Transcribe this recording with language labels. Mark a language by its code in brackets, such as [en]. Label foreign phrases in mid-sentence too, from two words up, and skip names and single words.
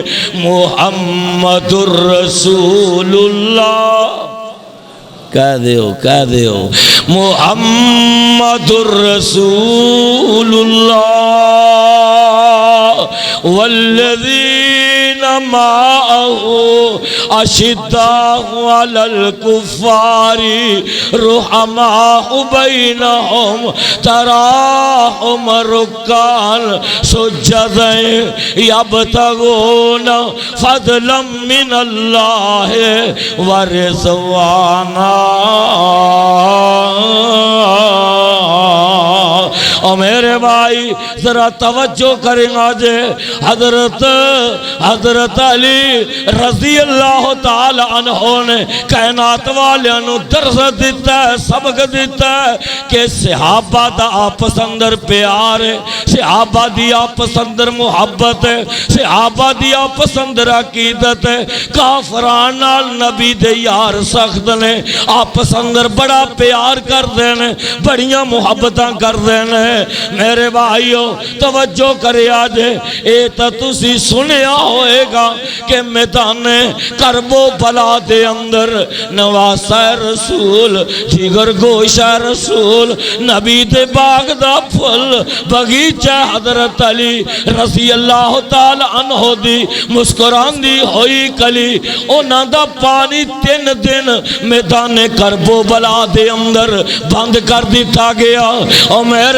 [ar] محمد الرسول اللہ کہہ دیو محمد الرسول اللہ والذین معه اشداء علی الکفار رحماء بینہم تراہم رکعا سجدا یبتغون فضلا من اللہ ورضوانا [pa] اور میرے بھائی ذرا توجہ کریں آجے حضرت علی رضی اللہ تعالی عنہ نے کائنات والیاں نو درس دیتا ہے سبق دیتا ہے کہ صحابہ دا آپس اندر پیار ہے صحابہ دی آپس اندر محبت ہے صحابہ دی آپس اندر عقیدت ہے کافران نال نبی دے یار سخت نے آپس اندر بڑا پیار کر دینے بڑیاں محبتاں کر دینے میرے بھائیو توجہ کرے آجے اے تا تسی سنیا ہوئے گا کہ میدان کرب و بلا دے اندر نواسہ رسول جگر گوشہ رسول نبی دے باغ دا پھل بغیچہ حضرت علی رضی اللہ تعالی عنہ دی مسکران دی ہوئی کلی اونا دا پانی 3 دن میدان کرب و بلا دے اندر بند کر دیتا گیا اور میرے